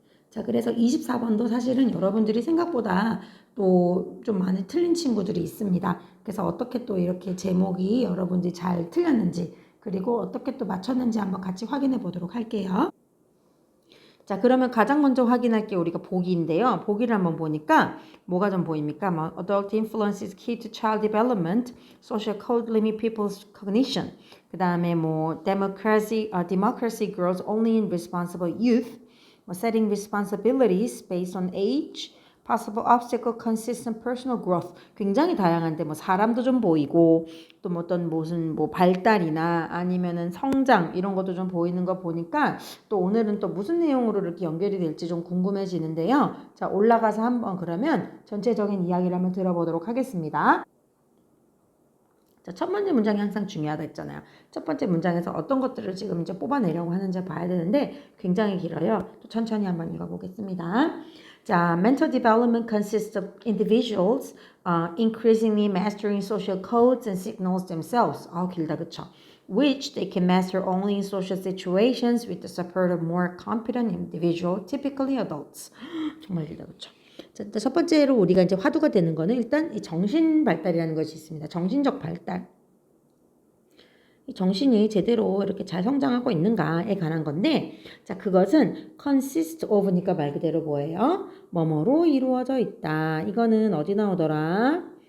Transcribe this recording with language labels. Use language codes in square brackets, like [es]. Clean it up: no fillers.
[ko] 자, 그래서 24번도 사실은 여러분들이 생각보다 또 좀 많이 틀린 친구들이 있습니다. 그래서 어떻게 또 이렇게 제목이 여러분들이 잘 틀렸는지 그리고 어떻게 또 맞췄는지 한번 같이 확인해 보도록 할게요. 자, 그러면 가장 먼저 확인할 게 우리가 보기인데요. 보기를 한번 보니까 뭐가 좀 보입니까? [en] 뭐, adult influence is key to child development, social code limit people's cognition. [ko] 그 다음에 뭐, [en] democracy grows only in responsible youth. 뭐, setting responsibilities based on age. possible obstacle, consistent personal growth. [ko] 굉장히 다양한데 뭐 사람도 좀 보이고 또 뭐 어떤 무슨 뭐 발달이나 아니면은 성장 이런 것도 좀 보이는 거 보니까 또 오늘은 또 무슨 내용으로 이렇게 연결이 될지 좀 궁금해지는데요. 자, 올라가서 한번 그러면 전체적인 이야기를 한번 들어보도록 하겠습니다. 자, 첫 번째 문장이 항상 중요하다 했잖아요. 첫 번째 문장에서 어떤 것들을 지금 이제 뽑아내려고 하는지 봐야 되는데 굉장히 길어요. 또 천천히 한번 읽어보겠습니다. [en] 자, mental development consists of individuals increasingly mastering social codes and signals themselves. [ko] 길다, 그쵸? [en] Which they can master only in social situations with the support of more competent individual, typically adults. [ko] 정말 길다, 그쵸? 자, 첫 번째로 우리가 이제 화두가 되는 거는 일단 이 정신 발달이라는 것이 있습니다. 정신적 발달. 이 정신이 제대로 이렇게 잘 성장하고 있는가에 관한 건데, 자, 그것은 consist of니까 말 그대로 뭐예요? 뭐뭐로 이루어져 있다. 이거는 어디 나오더라?